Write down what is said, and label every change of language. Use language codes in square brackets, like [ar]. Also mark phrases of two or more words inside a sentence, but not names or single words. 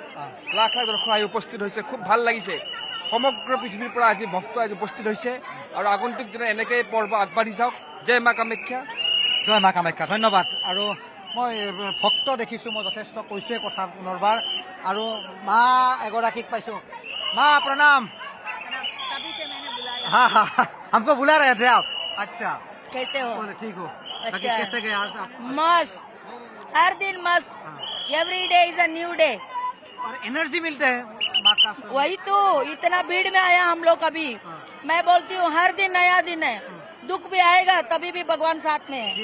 [as] লাখ লাখ দৰ্শক আহি উপস্থিত হৈছে, খুব ভাল লাগিছে। সমগ্ৰ পৃথিৱীৰ পৰা আজি ভক্ত আজি উপস্থিত হৈছে আৰু আগন্তুক দিনা এনেকৈ পৰ্ব আগবাঢ়ি যাওক। জয় মা কামাখ্যা। জয় মা কামাখ্যা, ধন্যবাদ। আৰু মই ভক্ত দেখিছোঁ, মই যথেষ্ট কৈছোঁৱে কথা পুনৰবাৰ, আৰু মা এগৰাকীক পাইছোঁ। মা প্ৰণাম। [hi] हाँ हाँ हमको बुला रहे थे आप? अच्छा, कैसे हो? ठीक हो? अच्छा। कैसे गए आज आप? मस्त, हर दिन मस्त। [en] every day is a new day. [hi] और एनर्जी मिलते हैं माँ का। वही तो, इतना भीड़ में आया हम लोग अभी। मैं बोलती हूँ हर दिन नया दिन है, दुख भी आएगा तभी भी भगवान साथ में है।